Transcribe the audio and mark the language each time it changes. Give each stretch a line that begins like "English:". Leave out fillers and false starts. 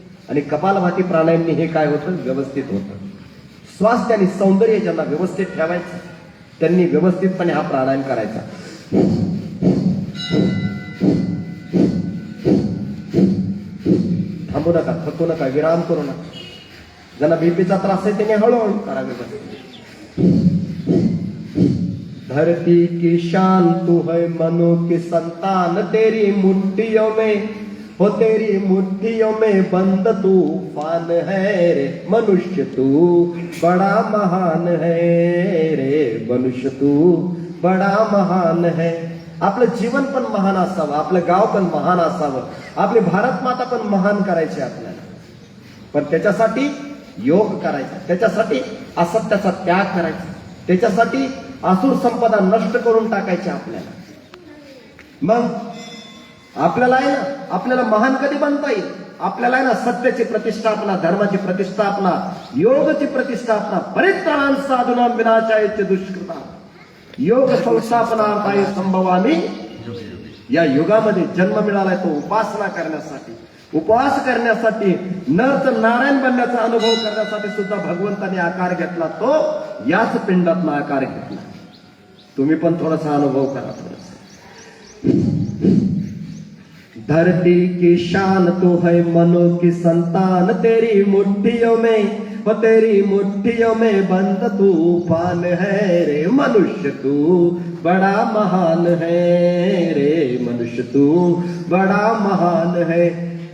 Marathi: आणि कपालभाती प्राणायामने हे काय होतं? व्यवस्थित होतं. स्वास्थ्य आणि सौंदर्य ज्यांना व्यवस्थित ठेवायचं त्यांनी व्यवस्थितपणे हा प्राणायाम करायचा. थांबू नका, थकू नका, विराम करू नका. ज्यांना बीपीचा त्रास आहे त्यांनी हळूहळू करावे.
Hindi: धरती की शान तू है मनो की संतान, तेरी मुट्ठियों में हो, तेरी मुट्ठियों में बंद तूफान है रे मनुष्य तू बड़ा महान है रे मनुष्य तू बड़ा महान है.
Marathi: आपलं जीवन पण महान असावं, आपलं गाव पण महान असावं, आपली भारत माता पण महान करायची आपल्याला. पण त्याच्यासाठी योग करायचा, त्याच्यासाठी असत्याचा त्याग करायचा, त्याच्यासाठी असुर संपदा नष्ट करून टाकायची आपल्याला. मग आपल्याला आहे ना, आपल्याला महान कधी बनता येईल? आपल्याला आहे ना सत्याची प्रतिष्ठापना, धर्माची प्रतिष्ठापना, योगाची प्रतिष्ठापना, परित्राण साधूनां विनाशायचे दुष्कृता योग संस्थापनार्थाय संभवामी. या युगामध्ये जन्म मिळालाय तो उपासना करण्यासाठी, उपवास करण्यासाठी, नर तर नारायण बनण्याचा अनुभव करण्यासाठी सुद्धा भगवंताने आकार घेतला. तो याच पिंडातला आकार घेतला. तुम्ही पण थोडासा अनुभव करा.
Hindi: धरती की शान तो है मनो की संतान, तेरी मुट्ठियों में वो, तेरी मुट्ठियों में बंद तूफान है रे मनुष्य तू बड़ा महान है रे मनुष्य तू बड़ा महान है.